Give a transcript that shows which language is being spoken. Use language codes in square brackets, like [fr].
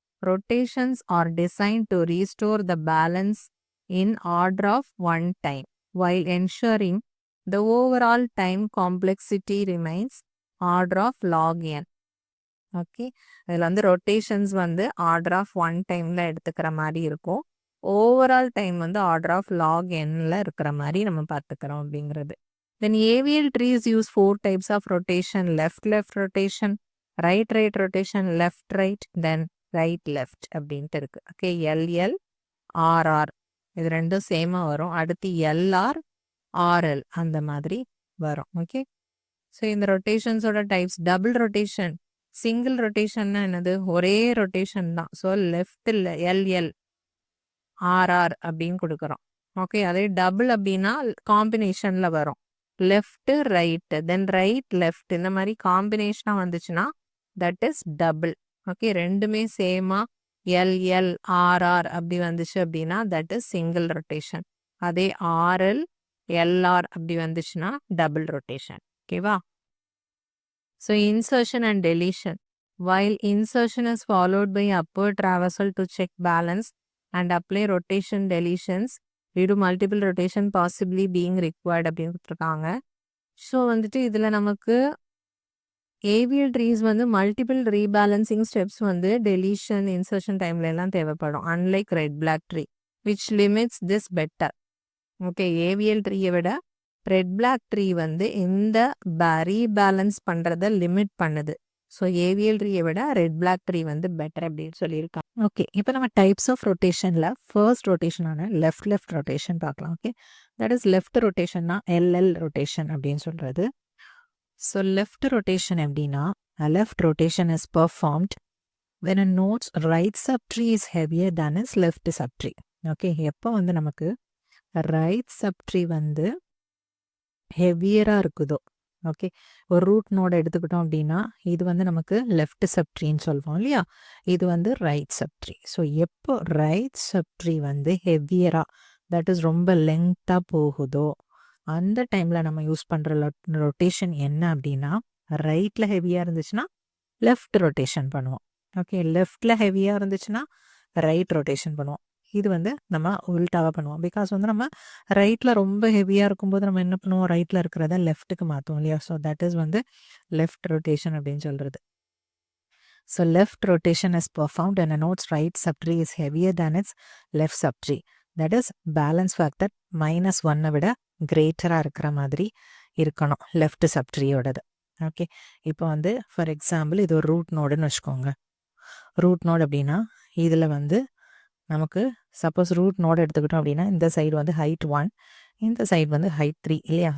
[en] Rotations are design to restore the balance in order of one time while ensuring the overall time complexity remains order of log n. Okay. [ta] இதில் வந்து rotations வந்து order of one டைம்ல எடுத்துக்கிற மாதிரி இருக்கும். Overall time வந்து order of lock என்ல இருக்கிற மாதிரி நம்ம பார்த்துக்கிறோம் அப்படிங்கிறது. [en] then AVL trees use 4 types of rotation: left left rotation, right right rotation, left right, then right left [ta] அப்படின்ட்டு இருக்கு. ஓகே. எல்எல் ஆர்ஆர் இது ரெண்டும் சேமா வரும். அடுத்து எல்ஆர் ஆர்எல் அந்த மாதிரி வரும். ஓகே. ஸோ இந்த ரொட்டேஷன்ஸோட டைப்ஸ் டபுள் ரொட்டேஷன். சிங்கிள் ரொட்டேஷன்னா என்னது? ஒரே ரொட்டேஷன் தான். ஸோ லெஃப்டில் எல்எல் ஆர்ஆர் அப்படின்னு கொடுக்குறோம். ஓகே. அதே டபுள் அப்படின்னா காம்பினேஷன்ல வரும். லெஃப்ட் ரைட்டு தென் ரைட் லெஃப்ட் இந்த மாதிரி காம்பினேஷனாக வந்துச்சுன்னா தட் இஸ் டபுள். ஓகே. ரெண்டுமே சேமா எல்எல் ஆர்ஆர் அப்படி வந்துச்சு அப்படின்னா தட் இஸ் சிங்கிள் ரொட்டேஷன். அதே ஆர்எல் எல்ஆர் அப்படி வந்துச்சுன்னா டபுள் ரொட்டேஷன். ஓகேவா? So insertion and deletion. [en] While insertion is followed by upward traversal to check balance and apply rotation deletions due to multiple rotation possibly being required [ta] அப்படின்னு கொடுத்துருக்காங்க. So வந்துட்டு இதில் நமக்கு AVL trees வந்து multiple rebalancing steps வந்து deletion insertion டைம்ல எல்லாம் தேவைப்படும். [en] Unlike red black tree which limits this better. Okay. [ta] AVL ட்ரீயை விட ரெட் பிளாக் ட்ரீ வந்து இந்த ரீபேலன்ஸ் பண்றத லிமிட் பண்ணுது. ஸோ ஏவிஎல் ட்ரீயை விட ரெட் பிளாக் ட்ரீ வந்து பெட்டர் அப்படின்னு சொல்லியிருக்காங்க. ஓகே. இப்போ நம்ம types of ரொட்டேஷன்ல first ரொட்டேஷனான left left rotation பார்க்கலாம். Okay. That is left ரொட்டேஷன்னா LL rotation அப்படின்னு சொல்றது. [en] So left rotation எப்படின்னா left rotation is performed when a node's right subtree is heavier than its left subtree. Okay. [ta] எப்போ வந்து நமக்கு right subtree வந்து ஹெவியராக இருக்குதோ, okay, ஒரு ரூட் நோட் எடுத்துக்கிட்டோம் அப்படின்னா இது வந்து நமக்கு லெஃப்ட் சப்ட்ரீன்னு சொல்லுவோம் இல்லையா, இது வந்து ரைட் சப்ட்ரீ. ஸோ எப்போ ரைட் சப்ட்ரீ வந்து ஹெவியராக தட் இஸ் ரொம்ப லெங்க்த்தாக போகுதோ அந்த டைமில் நம்ம யூஸ் பண்ணுற ரொட்டேஷன் என்ன அப்படின்னா ரைட்டில் ஹெவியாக இருந்துச்சுன்னா லெஃப்ட் ரொட்டேஷன் பண்ணுவோம். ஓகே. லெஃப்டில் ஹெவியாக இருந்துச்சுன்னா ரைட் ரொட்டேஷன் பண்ணுவோம். இது வந்து நம்ம உல்டாவாக பண்ணுவோம். பிகாஸ் வந்து நம்ம ரைட்டில் ரொம்ப ஹெவியாக இருக்கும்போது நம்ம என்ன பண்ணுவோம், ரைட்டில் இருக்கிறத லெஃப்ட்டுக்கு மாற்றுவோம் இல்லையா. ஸோ தட் இஸ் வந்து லெஃப்ட் ரொட்டேஷன் அப்படின்னு சொல்கிறது. [en] So left rotation is performed when a node's right subtree is heavier than its left subtree. [ta] That is balance factor -1 விட கிரேட்டராக இருக்கிற மாதிரி இருக்கணும் லெஃப்ட் சப்ட்ரியோடது. ஓகே. இப்போ வந்து ஃபார் எக்ஸாம்பிள் இது ஒரு ரூட் நோடுன்னு வச்சுக்கோங்க. ரூட் நோடு அப்படின்னா இதில் வந்து நமக்கு சப்போஸ் ரூட் நோடு எடுத்துக்கிட்டோம் அப்படின்னா இந்த சைடு வந்து ஹைட் 1, இந்த சைடு வந்து ஹைட் 3 இல்லையா.